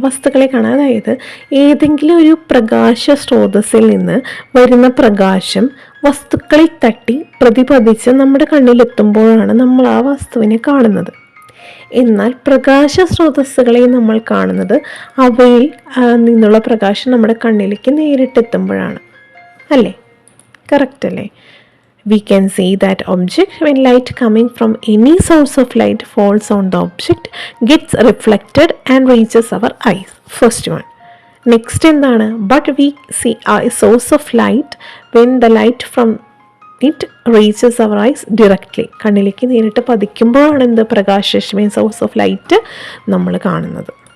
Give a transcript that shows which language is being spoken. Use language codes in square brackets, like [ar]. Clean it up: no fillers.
[ml] വസ്തുക്കളെ കാണാൻ, അതായത് ഏതെങ്കിലും ഒരു പ്രകാശ സ്രോതസ്സിൽ നിന്ന് വരുന്ന പ്രകാശം വസ്തുക്കളിൽ തട്ടി പ്രതിപതിച്ച് നമ്മുടെ കണ്ണിലെത്തുമ്പോഴാണ് നമ്മൾ ആ വസ്തുവിനെ കാണുന്നത്. എന്നാൽ പ്രകാശ സ്രോതസ്സുകളെ നമ്മൾ കാണുന്നത് അവയിൽ നിന്നുള്ള പ്രകാശം നമ്മുടെ കണ്ണിലേക്ക് നേരിട്ടെത്തുമ്പോഴാണ്. അല്ലേ? കറക്റ്റ് അല്ലേ? [en] We can see that object when light coming from any source of light falls on the object gets reflected and reaches our eyes. First one. Next എന്താണ്? But we see a source of light when the light from it reaches our eyes directly. [ml] കണ്ണിലേക്ക് നേരിട്ട് പതിക്കുമ്പോഴാണ് എന്ത്? പ്രകാശരശ്മി source of light നമ്മൾ കാണുന്നത്.